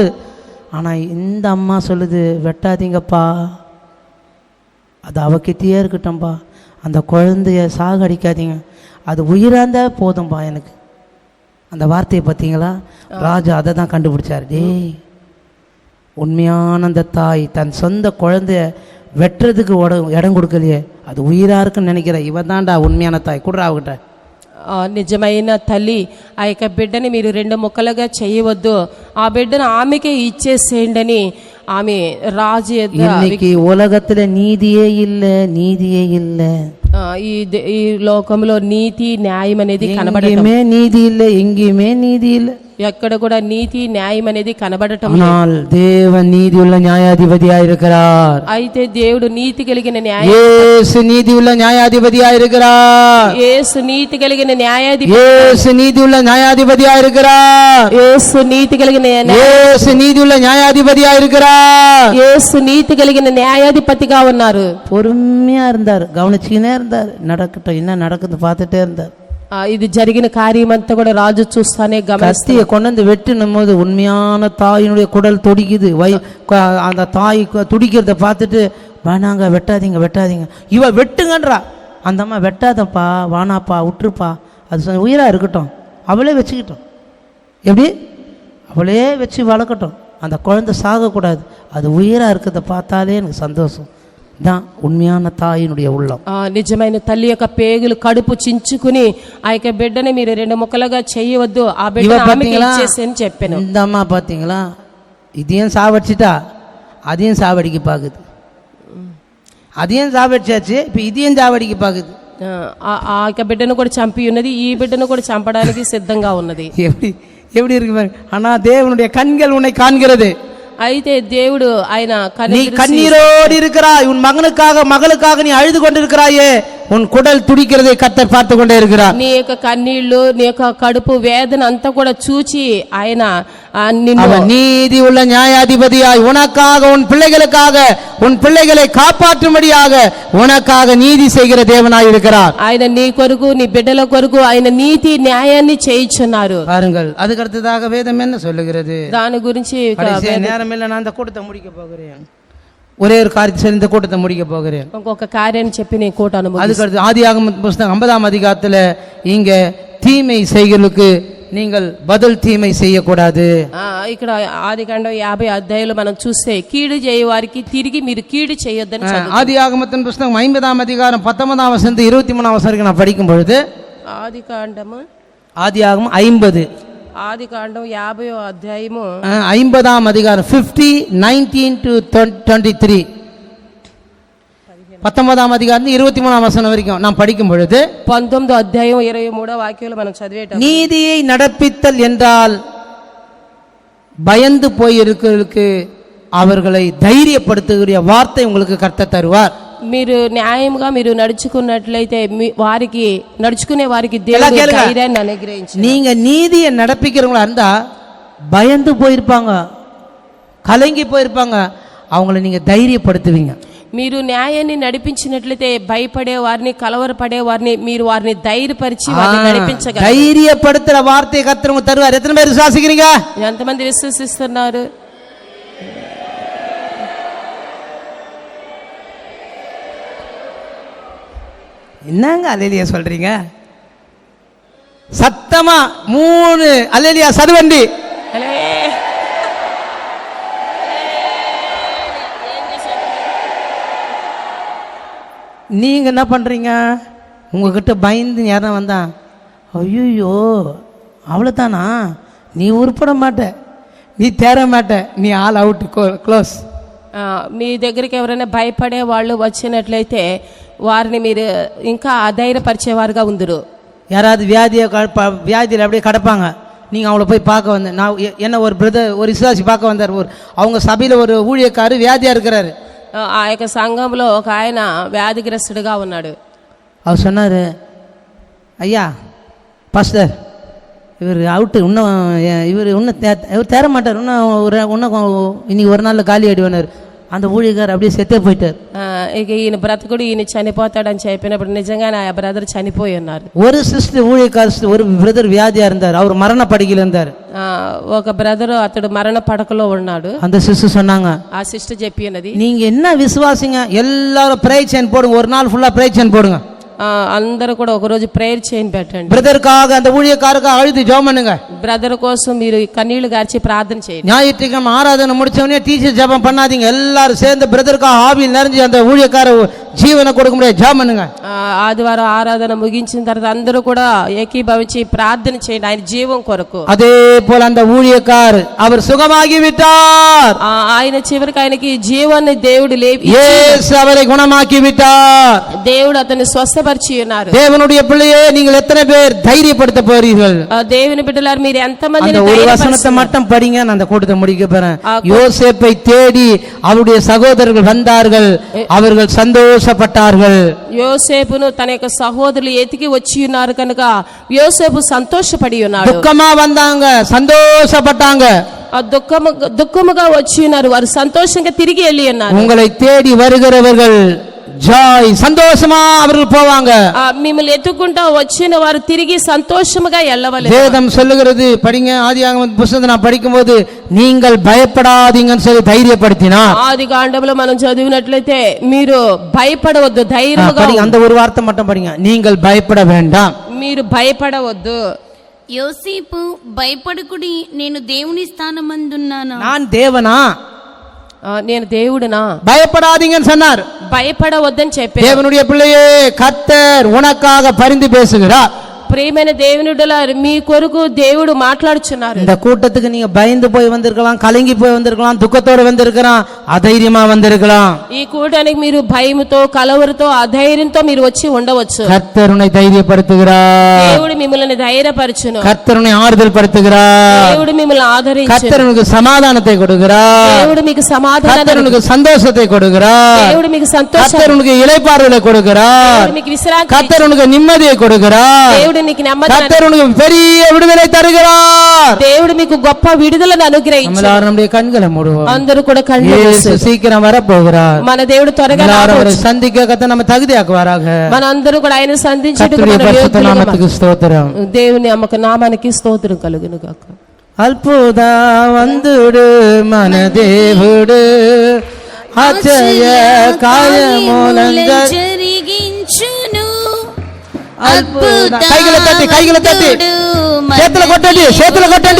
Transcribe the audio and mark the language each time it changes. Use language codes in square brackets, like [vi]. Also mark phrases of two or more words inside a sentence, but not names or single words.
[ta] ஆனால் இந்த அம்மா சொல்லுது வெட்டாதீங்கப்பா, அது அவகிட்டயே இருக்கட்டும்பா, அந்த குழந்தைய சாகடிக்காதீங்க, அது உயிராந்த போதும்பா எனக்கு. அந்த வார்த்தையை பார்த்தீங்களா? ராஜா அதை தான் கண்டுபிடிச்சார். டேய், உண்மையான அந்த தாய் தன் சொந்த குழந்தைய வெட்டுறதுக்கு இடம் கொடுக்கலையே, அது உயிராக இருக்குன்னு நினைக்கிற இவன் தான்டா உண்மையான தாய். குடுறா அவகிட்ட. [te] నిజమైన తల్లి ఆ యొక్క బిడ్డని మీరు 2 ముక్కలుగా చేయవద్దు, ఆ బిడ్డను ఆమెకే ఇచ్చేసేయండి అని ఆమె రాజు [ta] இன்னைக்கு உலகத்துல நீதியே இல்லை, நீதியே இல்லை. [te] ఈ లోకంలో నీతి న్యాయం అనేది [ta] కనబడమే, నీதி இல்லை, எங்கேயுமே நீதி இல்லை. [te] ఎక్కడ కూడా నీతి న్యాయం అనేది కనబడటం లేదు. [ta] ஆனால் தேவன் நீதியுள்ள நியாயாதிபதியாய் இருக்கிறார். [te] అయితే దేవుడు నీతి కలిగిన [ta] இயேசு நீதியுள்ள நியாயாதிபதியாய் இருக்கிறார். [te] యేసు నీతి కలిగిన న్యాయాధిపతి. [ta] இயேசு நீதியுள்ள நியாயாதிபதியாய் இருக்கிறார். [te] యేసు నీతి కలిగిన [ta] இயேசு நீதியுள்ள நியாயாதிபதியாய் இருக்கிறார். [te] యేసు నీతి కలిగిన న్యాయాధిపతిగా ఉన్నారు. [ta] பொறுமையா இருந்தார், கவனிச்சுக்கினே இருந்தார், நடக்கட்டும் என்ன நடக்குது பார்த்துட்டே இருந்தார். [te] ఇది జరిగిన కార్యమంతా కూడా రాజు చూస్తానే గమనిస్తాడు. [ta] கத்தியை கொண்டு வந்து வெட்டினும் போது உண்மையான தாயினுடைய குடல் துடிக்குது. அந்த தாய் துடிக்கிறத பார்த்துட்டு வேணாங்க வெட்டாதீங்க வெட்டாதீங்க, இவ வெட்டுங்கன்றா. அந்த அம்மா வெட்டாதப்பா வானாப்பா விட்டுருப்பா, அது உயிராக இருக்கட்டும், அவளே வச்சுக்கிட்டோம். எப்படி அவளே வச்சு வளர்க்கட்டும், அந்த குழந்தை சாகக்கூடாது, அது உயிராக இருக்கிறத பார்த்தாலே எனக்கு சந்தோஷம். தான் உண்மையான தாயினுடைய உள்ளம். [te] నిజమైన తల్లి యొక్క పేగులు కడుపు చించుకుని ఆ యొక్క బిడ్డని మీరు రెండు ముక్కలుగా చేయవద్దు, ఆ బిడ్డని ఆమెకి ఇచ్చేసి అని చెప్పాను. [ta] இந்த அம்மா பார்த்தீங்களா, இதையும் சாவடிச்சிட்டா அதையும் சாவடிக்க பார்க்குது, அதையும் சாவடிச்சாச்சு இப்போ இதையும் சாவடிக்க பார்க்குது. [te] ఆ యొక్క బిడ్డను కూడా చంపి ఉన్నది, ఈ బిడ్డను కూడా చంపడానికి సిద్ధంగా ఉన్నది. [ta] எப்படி எப்படி இருக்கு பாருங்க. ஆனா தேவனுடைய கண்கள் உன்னை காண்கிறது. [te] అయితే దేవుడు ఆయన [ta] நீ கண்ணீரோடு இருக்கிறாய், உன் மகனுக்காக மகளுக்காக நீ அழுது கொண்டிருக்கிறாயே, உன் குடல் துடிக்கிறதை கர்த்தர் பார்த்து கொண்டே இருக்கிறார். [te] నీ యొక్క కన్నీళ్లు, నీ యొక్క కడుపు వేదన అంతా కూడా చూచి ఆయన [ta] அவன் நீதி உள்ள நியாயாதிபதியாய் உனக்காக உன் பிள்ளைகளுக்காக உன் பிள்ளைகளை காப்பாற்றும்படியாக உனக்காக நீதி செய்கிற தேவனாய் இருக்கிறார். [te] ఆయన నీ కొరకు నీ బిడ్డల కొరకు ఆయన నీతి న్యాయాన్ని చేయించున్నారు. [ta] பாருங்கள், அதுக்கு அடுத்ததாக வேதம் என்ன சொல்லுகிறது? [te] దాని గురించి [ta] நேரம் இல்லை, நான் அந்த கூட்டத்தை முடிக்க போகிறேன். ஒரே ஒரு காரியத்தை சொல்லி இந்த கூட்டத்தை முடிக்க போகிறேன். [te] ఇంకొక కార్యాన్ని చెప్పి నేను కూట అనుభవం. [ta] அதுக்கு அடுத்து ஆதியாகம புத்தகம் 50ஆம் அதிகாரத்தில் இங்க தீமை செய்களுக்கு நீங்கள் பதில் தீமை செய்யக்கூடாது. [te] ఇక్కడ ఆదికాండం 50 అధ్యాయంలో మనం చూస్తే కీడు చేయ వారికి తిరిగి మీరు కీడు చేయొద్దని చదువుతాం. [ta] ஆதியாகமத்தின் புத்தகம் 50ஆம் அதிகாரம் 19ஆம் வசனம் 23ஆம் வசனம் வரைக்கும் நான் படிக்கும் பொழுது [te] ఆదికాండము [ta] ஆதியாகமம் 50 [te] ఆదికాండం 50వ అధ్యాయము [ta] 50ஆம் அதிகாரம் 50 19 to 23 19ஆம் அதிகாரம் 23ஆம் வசனம் வரைக்கும் நான் படிக்கும் பொழுது [te] 19వ అధ్యాయం 23వ వాక్యంలో మనం చదివేటప్పుడు [ta] நீதியை நடப்பித்தல் என்றால் பயந்து போயிருக்கிறவர்களுக்கு அவர்களை தைரியப்படுத்துகிற வார்த்தை உங்களுக்கு கர்த்தர் தருவார். [te] మీరు న్యాయంగా మీరు నడుచుకున్నట్లయితే వారికి నడుచుకునే వారికి దేవుడు ధైర్యాన్ని అనుగ్రహించారు. [ta] நீங்க நீதியை நடப்பிக்கிறவங்களா இருந்தா பயந்து போயிருப்பாங்க, கலங்கி போயிருப்பாங்க, அவங்கள நீங்க தைரியப்படுத்துவீங்க. [te] మీరు న్యాయాన్ని నడిపించినట్లయితే భయపడే వారిని కలవరపడే వారిని మీరు వారిని ధైర్యపరిచి వారిని నడిపించగలరు. [ta] தைரியப்படுத்துற வார்த்தையை கர்த்தர் உங்களுக்கு தருவார். எத்தனை பேர் விசுவாசிக்கிறீங்க? [te] ఎంతమంది విశ్వసిస్తున్నారు? [ta] என்னங்க அல்லேலியா சொல்றீங்க? சத்தமா 3 அல்லேலியா சதுவண்டி. நீங்க என்ன பண்றீங்க? உங்ககிட்ட பயந்து யாரும் வந்தா ஐயோ அவ்வளோதானா, நீ உருப்பட மாட்ட, நீ தேர மாட்ட, நீ [en] all out close. [te] మీ దగ్గరికి ఎవరైనా భయపడే వాళ్ళు వచ్చినట్లయితే వారిని మీరు ఇంకా అధైర్యపరిచేవారుగా ఉందరు. [ta] யாராவது வியாதியில் அப்படியே கிடப்பாங்க, நீங்கள் அவங்கள போய் பார்க்க வந்தேன். நான் என்ன ஒரு பிரதர் ஒரு விசுவாசி பார்க்க வந்தார். அவங்க சபையில் ஒரு ஊழியக்காரர் வியாதியாக இருக்கிறாரு. [te] ఆ యొక్క సంఘంలో ఒక ఆయన వ్యాధిగ్రస్తుడిగా ఉన్నాడు. [ta] அவர் சொன்னார், ஐயா பாஸ்டர் இவர் அவுட்டு இன்னும் இவர் தேர மாட்டார், இன்னைக்கு ஒரு நாளில் காலி ஆயிடுவார். அந்த ஊழியக்காரர் அப்படியே செத்தே போயிட்டார். [te] ఇక ఈయన బ్రతకుడు ఈయన చనిపోతాడని చెప్పినప్పుడు నిజంగానే ఆ బ్రదర్ చనిపోయి ఉన్నారు. [ta] ஒரு சிஸ்டர் ஊழியக்காரர் ஒரு பிரதர் வியாதியாக இருந்தார், அவர் மரண படுக்கையில் இருந்தார். [te] ఒక బ్రదర్ అతడు మరణ పడకలో ఉన్నాడు. [ta] அந்த சிஸ்டர் சொன்னாங்க, [te] ఆ సిస్టర్ చెప్పి ఉన్నది, [ta] நீங்க என்ன விசுவாசிங்க, எல்லாரும் [en] prayer chain [ta] போடுங்க, ஒரு நாள் ஃபுல்லா [en] prayer chain [ta] போடுங்க, [te] అందరూ కూడా ఒక రోజు ప్రేయర్ చేయని పెట్టండి. [ta] பிரதருக்காக அந்த ஊழியக்காரருக்காக அழுது ஜெபம் பண்ணுங்க. [te] బ్రదర్ కోసం మీరు కన్నీళ్లు గార్చి ప్రార్థన చేయండి. [ta] ஞாயிற்றுக்கிழமை ஆராதனை முடிச்சவனே டீச்சர் ஜெபம் பண்ணாதீங்க, எல்லாரும் சேர்ந்து பிரதருக்காக ஆவியில் நிறைஞ்சு அந்த ஊழியக்கார ஜீவனை கொடுக்க முடியாது. ஜெபம் பண்ணுங்க. [te] ఆదివారం ఆరాధన ముగించిన తర్వాత అందరూ కూడా ఏకీభవించి ప్రార్థన చేయండి ఆయన జీవం కొరకు. [ta] அதே போல அந்த ஊழியக்கார் அவர் சுகமாகி விட்டார். [te] ఆయన చివరికి ఆయనకి జీవాన్ని దేవుడు లేపి [ta] இயேசு அவரை குணமாக்கி விட்டார். [te] దేవుడు అతన్ని స్వస్థపరిచి ఉన్నారు. [ta] தேவனுடைய பிள்ளையே, நீங்கள் எத்தனை பேர் தைரியப்படுத்த போறீர்கள்? [te] దేవుని బిడ్డలారు మీరు ఎంతమంది [ta] அந்த ஒரு வசனத்தை மட்டும் படிங்க, நான் அந்த கூட்டத்தை முடிக்க போறேன். யோசேப்பை தேடி அவருடைய சகோதரர்கள் வந்தார்கள், அவர்கள் சந்தோஷப்பட்டார்கள். [te] యోసేపును తన యొక్క సహోదరులు ఎతికి వచ్చి ఉన్నారు కనుక యోసేపు సంతోషపడి ఉన్నాడు. [ta] துக்கமா வந்தாங்க, சந்தோஷப்பட்டாங்க. [te] దుఃఖముగా వచ్చి ఉన్నారు, వారు సంతోషంగా తిరిగి వెళ్ళి ఉన్నారు. [ta] உங்களை தேடி வருகிறவர்கள் ஜாய் சந்தோஷமா அவர்கள் போவாங்க. [te] మిమ్మల్ని ఎత్తుకుంటా వచ్చిన వారు తిరిగి సంతోషముగా వెళ్ళవలెను. [ta] வேதம் சொல்லுகிறது, படிங்க. ஆதியாகம புத்தகத்தை நான் படிக்கும்போது நீங்கள் பயப்படாதீங்கன்னு சொல்லி தைரியப்படுத்தினார். [te] ఆదికాండంలో మనం చదివినట్లయితే మీరు భయపడవద్దు, ధైర్యముగా [ta] படிங்க. அந்த ஒரு வார்த்தை மட்டும் படிங்க, நீங்கள் பயப்பட வேண்டாம். [te] మీరు భయపడవద్దు. యోసేపు భయపడకుడి, నేను దేవుని స్థానమందున్నాను. [ta] நான் தேவனா, [te] నేను దేవుడునా, [ta] பயப்படாதீங்கன்னு சொன்னார். [te] భయపడవద్దని చెప్పారు. [ta] தேவனுடைய பிள்ளையே, கர்த்தர் உனக்காக பரிந்து பேசுகிறார். [te] ప్రియమైన దేవునిడలారు మీ కొరకు దేవుడు మాట్లాడుచున్నారు. [ta] இந்த கூட்டத்துக்கு நீங்க பயந்து போய் வந்திருக்கலாம், கலங்கி போய் வந்திருக்கலாம், துக்கத்தோட வந்திருக்கலாம், அதைரியமா வந்திருக்கலாம். [te] ఈ కూటానికి మీరు భయముతో, కలవరతో, అధైర్యంతో మీరు వచ్చి ఉండవచ్చు. [ta] கர்த்தர் உன்னை தைரியப்படுத்துகிறார். [te] దేవుడు మిమ్మల్ని ధైర్యపరచును. [ta] கர்த்தர் உன்னை ஆறுதல் படுத்துகிறார். [te] దేవుడు మిమ్మల్ని ఆదరించును. [ta] கர்த்தர் உனக்கு சமாதானத்தை கொடுக்கிறார். [te] దేవుడు మీకు సమాధానం, [ta] கர்த்தர் உனக்கு சந்தோஷத்தை கொடுக்கிறார். [te] దేవుడు మీకు సంతోషం, [ta] கர்த்தர் உனக்கு இளைப்பாறுதலை கொடுக்கிறார். [te] దేవుడు మీకు విశ్రాంతి, [ta] கர்த்தர் உனக்கு நிம்மதியை கொடுக்கிறார். [te] దేవుడు నీకు నెమ్మది, [ta] கர்த்தர் உனக்கு பெரிய விடுதலை தருகிறார். [te] దేవుడు మీకు గొప్ప విడుదలను అనుగ్రహించారు. [ta] எல்லாரும் நம்முடைய கண்களை மூடுவோம். [te] అందరూ కూడా కళ్ళు [ta] இயேசு சீக்கிரம் வர போகிறார். [te] మన దేవుడు త్వరగా [ta] அவரை சந்திக்க கர்த்தர் நம்ம தகுதியாக்குவாராக. [te] మన అందరూ కూడా ఆయన సంధించుటకు [ta] கர்த்தருடைய [te] మన [ta] பரிசுத்த [te] యోగ్యులుగా [ta] நாமத்துக்கு ஸ்தோத்திரம். [te] దేవుని నామానికి స్తోత్రం కలుగును గాక. అద్భుత వందుడు మన దేవుడు, ఆశ్చర్య కార్యములను జరిగించును. కైగల తట్టి చేతులు కొట్టండి, చేతులు కొట్టండి.